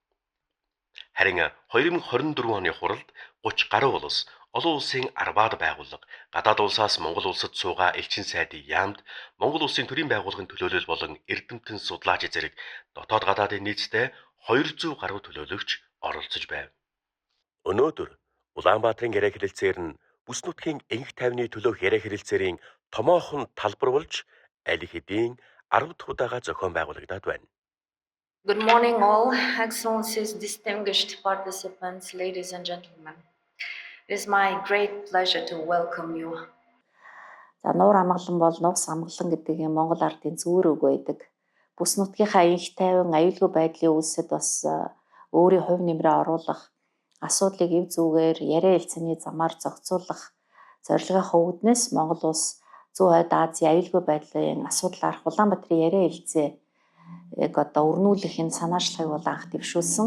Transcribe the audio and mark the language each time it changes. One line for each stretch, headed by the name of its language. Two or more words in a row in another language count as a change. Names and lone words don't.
Mongolian: Харин 2024 оны хуралд 30 гаруй улс, олон улсын арбаад байгууллага, гадаад улсаас Монгол улсад суугаа элчин сайдын яамд, Монгол улсын төрийн байгууллагын төлөөлөл болон эрдэмтэн судлаач зэрэг дотоод гадаадын нийтдээ 200 гаруй төлөөлөгч оролцож байв. Өнөөдөр Улаанбаатарын яриа хэлэлцээр нь бүс нутгийн энх тайвны төлөөх яриа хэлэлцээрийн томоохон талбар болж аль хэдийн 10 дахь удаага зохион байгуулагдаад байна.
English: Good morning all, excellencies, distinguished participants, ladies and gentlemen. It is my great pleasure to welcome you.
Mongolian: За нуур амгалан бол нуус амгалан гэдэг юм Монгол ардын зүүр үг байдаг. Бүс нутгийнхаа энх тайван аюулгүй байдлын үйлсэд бас өөрийн хувь нэмрээ оруулах, асуудлыг эв зүгээр яриа хэлцээний замаар зохицуулах зорилгынхаа үүднээс Монгол улс зүүн хойд Азийн аюулгүй байдлын асуудлаар Улаанбаатарын яриа хэлцээ яг одоо өрнүүлэх энэ санаачлагыг бол анх дэвшүүлсэн.